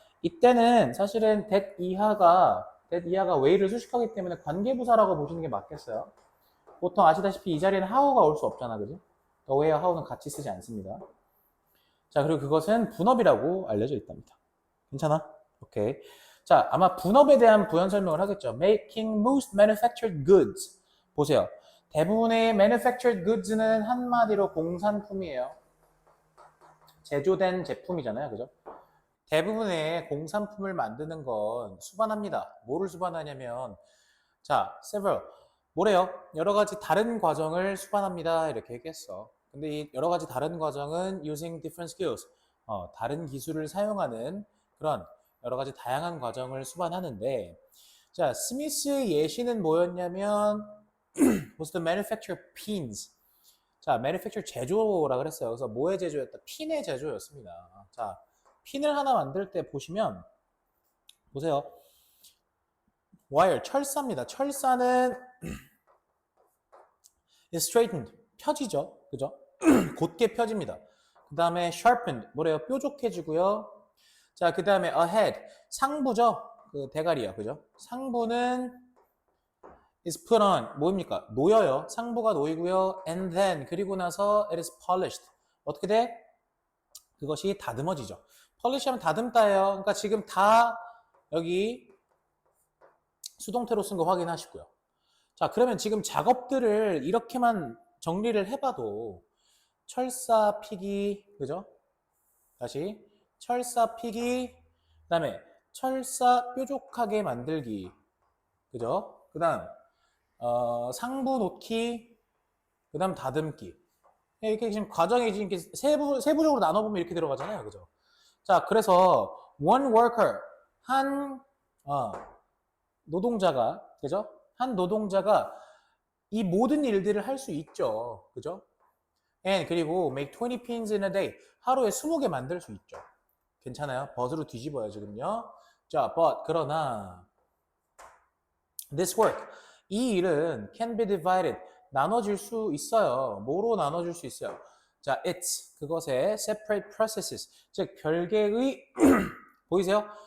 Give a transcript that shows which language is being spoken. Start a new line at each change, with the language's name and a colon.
Korean: 이때는 사실은 that 이하가 way를 수식하기 때문에 관계부사라고 보시는 게 맞겠어요. 보통 아시다시피 이 자리에는 how가 올 수 없잖아, 그죠? the way와 how는 같이 쓰지 않습니다. 자, 그리고 그것은 분업이라고 알려져 있답니다. 괜찮아? 오케이. 자, 아마 분업에 대한 부연 설명을 하겠죠.
English: Making most manufactured goods.
Korean: 보세요. 대부분의 manufactured goods는 한마디로 공산품이에요. 제조된 제품이잖아요. 그죠? 대부분의 공산품을 만드는 건 수반합니다. 뭐를 수반하냐면, 자, several. 뭐래요? 여러 가지 다른 과정을 수반합니다. 이렇게 얘기했어. 근데 이 여러 가지 다른 과정은
English: using different skills.
Korean: 다른 기술을 사용하는 그런 여러 가지 다양한 과정을 수반하는데, 자, 스미스 예시는 뭐였냐면,
English: was to manufacture pins.
Korean: 자, manufacture 제조라 그랬어요. 그래서 뭐의 제조였다? 핀의 제조였습니다. 자, 핀을 하나 만들 때 보시면, 보세요. wire, 철사입니다. 철사는
English: is straightened,
Korean: 펴지죠. 그죠? 곧게 펴집니다. 그 다음에 sharpened, 뭐래요? 뾰족해지고요. 자, 그 다음에 ahead, 상부죠? 그 대가리요. 그죠? 상부는
English: is put on,
Korean: 뭐입니까? 놓여요. 상부가 놓이고요.
English: and then,
Korean: 그리고 나서
English: it is polished.
Korean: 어떻게 돼? 그것이 다듬어지죠. polish 하면 다듬다예요. 그러니까 지금 다 여기 수동태로 쓴 거 확인하시고요. 자, 그러면 지금 작업들을 이렇게만 정리를 해봐도 철사 피기, 그죠? 다시 철사 피기, 그 다음에 철사 뾰족하게 만들기, 그죠? 그 다음 상부 놓기, 그 다음 다듬기. 이렇게 지금 과정이 지금 이렇게 세부적으로 나눠보면 이렇게 들어가잖아요, 그죠? 자, 그래서
English: one worker,
Korean: 한 노동자가, 그죠? 한 노동자가 이 모든 일들을 할 수 있죠. 그죠?
English: And 그리고 make 20 pins in a day.
Korean: 하루에 20개 만들 수 있죠. 괜찮아요? but으로 뒤집어요, 지금요. 자, but 그러나
English: this work,
Korean: 이 일은
English: can be divided,
Korean: 나눠질 수 있어요. 뭐로 나눠질 수 있어요? 자, it's, 그것의 separate processes, 즉 별개의 보이세요?